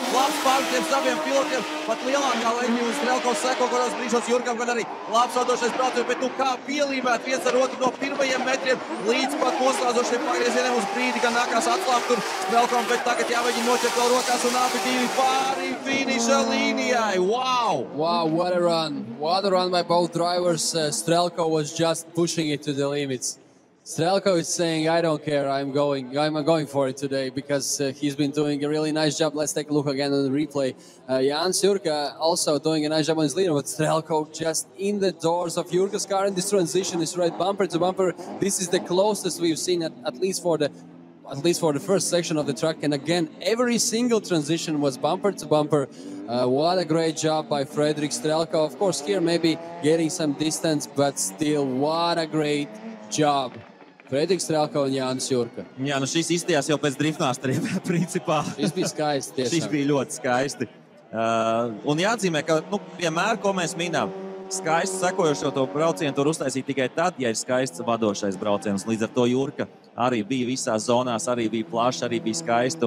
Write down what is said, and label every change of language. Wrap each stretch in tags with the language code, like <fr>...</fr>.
<lv>Labs pārmetiems abiem pilotiem. Pat lielākā leņķī un Strelkovs seko, kuros brīžos Jurkam, gan arī labs vadošais brauciens. Bet kā pielīmēt viens ar otru no pirmajiem metriem līdz pat noslēdzošiem pagriezieniem uz brīdi, ka nākās atslāpt tur Strelkovam, bet tagad jāmēģina noķert vēl rokās un abi divi pāri finiša līnijai.</lv> <en>Wow! Wow, what a run. What a run by both drivers. Strelkov was just pushing it to the limits. Strelkov is saying, I don't care, I'm going for it today because he's been doing a really nice job. Let's take a look again on the replay. Jānis Jurka also doing a nice job on his leader, but Strelkov just in the doors of Jurka's car, and this transition is right bumper to bumper. This is the closest we've seen at least for the first section of the track. And again, every single transition was bumper to bumper. What a great job by Frederiks Strelkov. Of course, here maybe getting some distance, but still, what a great job.</en> <lv>Frederiks Strelkov un Jānis Jurka. Jā, šis izstījās jau pēc driftmasteriem, principā. Šis bija skaisti tiešām. Šis bija ļoti skaisti. Un jāatzīmē, ka vienmēr, ko mēs minām, skaisti sekojošo to braucienu tur uztaisīt tikai tad, ja ir skaists vadošais brauciens. Līdz ar to Jurka arī bija visās zonās, arī bija plašs, arī bija skaisti.</lv>